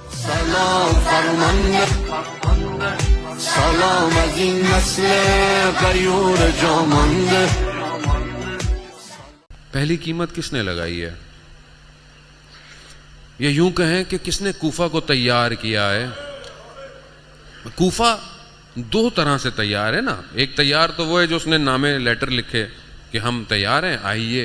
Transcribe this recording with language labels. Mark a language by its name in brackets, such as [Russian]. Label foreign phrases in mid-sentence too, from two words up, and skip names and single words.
[Persian] سلام فرمانده سلام از این نسل غیور جامانده. [Urdu] پہلی قیمت کس نے لگائی ہے؟ یا یوں کہیں کہ کس نے کوفہ کو تیار کیا ہے؟ کوفہ دو طرح سے تیار ہے نا. ایک تیار تو وہ ہے جو اس نے نامے لیٹر لکھے کہ ہم تیار ہیں آئیے.